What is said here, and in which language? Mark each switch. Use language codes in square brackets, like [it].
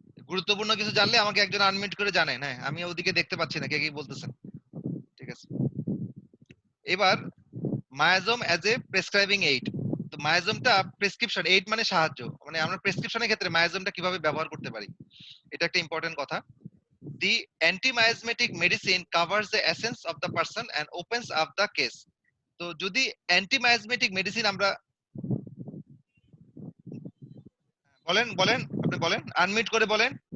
[bn] গুরুত্বপূর্ণ কিছু জানলে আমাকে একজন আনমিউট করে জানেন। হ্যাঁ আমি ওদিকে দেখতে পাচ্ছি না কে কি বলতেছেন। ঠিক আছে, এবার [en] Miasm as a prescribing aid. [bn] তো মায়াজমটা প্রেসক্রিপশন এইড মানে সাহায্য, মানে আমরা প্রেসক্রিপশনের ক্ষেত্রে মায়াজমটা কিভাবে ব্যবহার করতে পারি, এটা একটা ইম্পর্টেন্ট কথা। [en] The anti-miasmatic medicine covers the essence of the person and opens up the case. [bn] তো যদি অ্যান্টিমায়াজমেটিক মেডিসিন আমরা বলেন বলেন আপনি বলেন, আনমিউট করে বলেন।